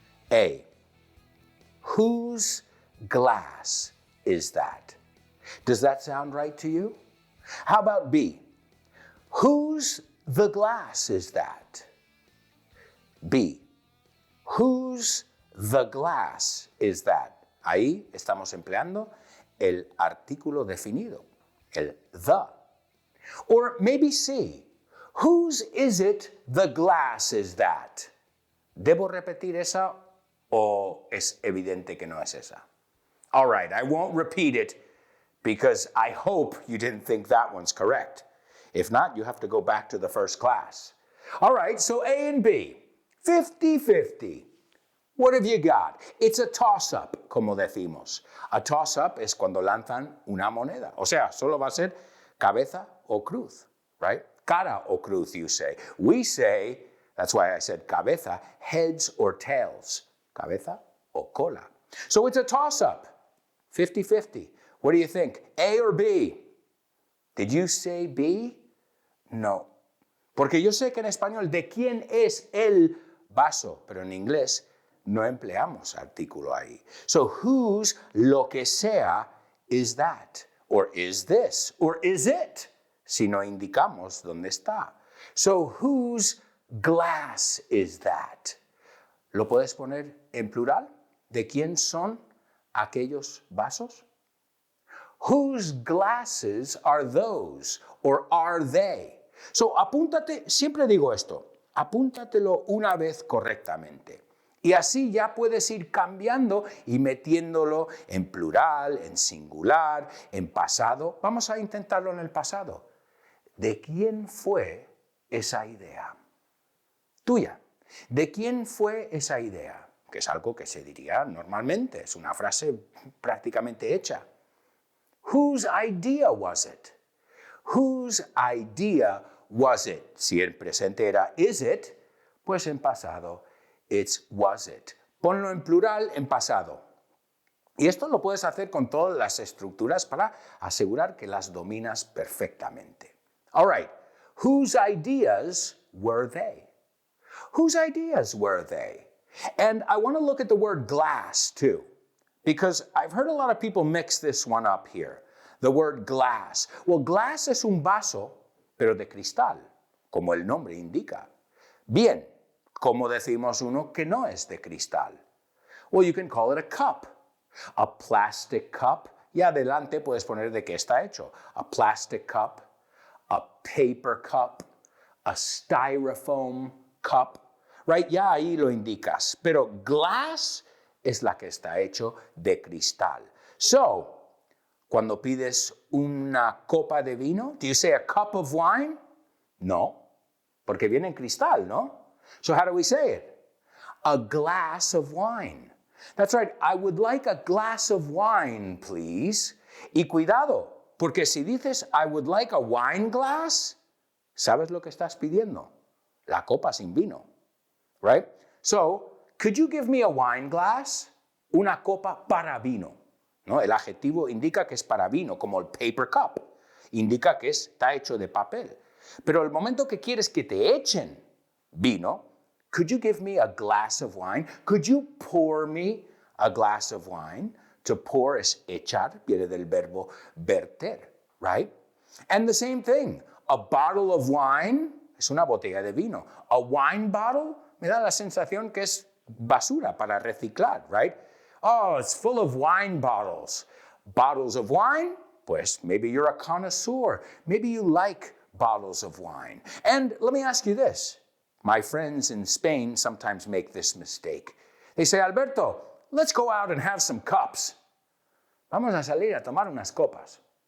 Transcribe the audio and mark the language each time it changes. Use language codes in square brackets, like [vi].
[en] A, whose glass is that? Does that sound right to you? How about B, whose the glass is that? B, whose the glass is that? [es] Ahí estamos empleando el artículo definido, el the. [en] Or maybe C, whose is it the glass is that? [es] ¿Debo repetir esa o es evidente que no es esa? [en] All right, I won't repeat it because I hope you didn't think that one's correct. If not, you have to go back to the first class. All right, so A and B, 50-50. What have you got? It's a toss-up, [es] como decimos. A toss-up es cuando lanzan una moneda. O sea, solo va a ser cabeza o cruz, right? Cara o cruz, [en] you say. We say, that's why I said cabeza, heads or tails. [es] Cabeza o cola. [en] So it's a toss-up, 50-50. What do you think? A or B? Did you say B? No. [es] Porque yo sé que en español, ¿de quién es el vaso? Pero en inglés no empleamos artículo ahí. [en] So whose, [es] lo que sea, [en] is that? Or is this? Or is it? [es] Si no indicamos dónde está. [en] So whose glass is that? [es] ¿Lo puedes poner en plural? ¿De quién son aquellos vasos? [en] Whose glasses are those? Or are they? [es] So, apúntate, siempre digo esto, apúntatelo una vez correctamente. Y así ya puedes ir cambiando y metiéndolo en plural, en singular, en pasado. Vamos a intentarlo en el pasado. ¿De quién fue esa idea? Tuya. ¿De quién fue esa idea? Que es algo que se diría normalmente, es una frase prácticamente hecha. [en] Whose idea was it? Whose idea was it? [es] Si el presente era is it, pues en pasado it's was it. Ponlo en plural en pasado. Y esto lo puedes hacer con todas las estructuras para asegurar que las dominas perfectamente. [en] All right. Whose ideas were they? Whose ideas were they? And I want to look at the word glass too, because I've heard a lot of people mix this one up here. The word glass. [es] Well, glass es un vaso, pero de cristal, como el nombre indica. Bien, ¿cómo decimos uno que no es de cristal? [en] Well, you can call it a cup. A plastic cup. [es] Y adelante puedes poner de qué está hecho. [en] A plastic cup, a paper cup, a styrofoam cup. [es] Right? Ya ahí lo indicas. Pero glass es la que está hecho de cristal. [en] So, [es] cuando pides una copa de vino, [en] do you say a cup of wine? [es] No, porque viene en cristal, ¿no? [en] So how do we say it? A glass of wine. That's right, I would like a glass of wine, please. [es] Y cuidado, porque si dices [en] I would like a wine glass, [es] ¿sabes lo que estás pidiendo? La copa sin vino, [en] right? So, could you give me a wine glass? [es] una copa para vino, ¿no? El adjetivo indica que es para vino, como el paper cup, indica que está hecho de papel. Pero el momento que quieres que te echen vino, [en] could you give me a glass of wine? Could you pour me a glass of wine? To pour [es] es echar, viene del verbo verter, [en] right? And the same thing, a bottle of wine [es] es una botella de vino. [en] A wine bottle [es] me da la sensación que es basura para reciclar, right? [en] Oh, it's full of wine bottles. Bottles of wine? Pues maybe you're a connoisseur. Maybe you like bottles of wine. And let me ask you this. My friends in Spain sometimes make this mistake. They say, Alberto, let's go out and have some cups. [es] Vamos a salir a tomar unas copas.